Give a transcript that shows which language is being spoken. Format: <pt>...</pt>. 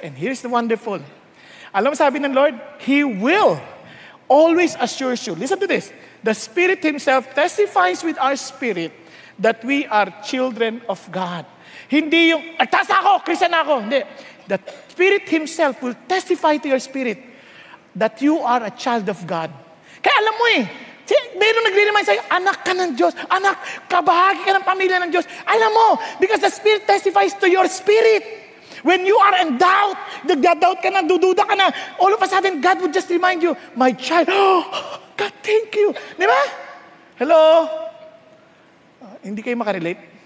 <en>And here's the wonderful.</en> <tl>Alam mo sabi ng</tl> <en>Lord, He will always assures you. Listen to this. The Spirit Himself testifies with our spirit that we are children of God.</en> <tl>Hindi yung, taas na ako, Christian na ako. Hindi.</tl> <en>The Spirit Himself will testify to your spirit that you are a child of God.</en> <tl>Kaya alam mo meron nagre-remind sa'yo, anak ka ng Diyos, anak, kabahagi ka ng pamilya ng Diyos. Alam mo,</tl> <en>because the Spirit testifies to your spirit. When you are in doubt,</en> <tl>nagda-doubt ka na, dududa ka na,</tl> <en>all of a sudden, God would just remind you, my child, God, thank you.</en> <tl>Di ba? Hello? Hindi kayo makarelate?</tl>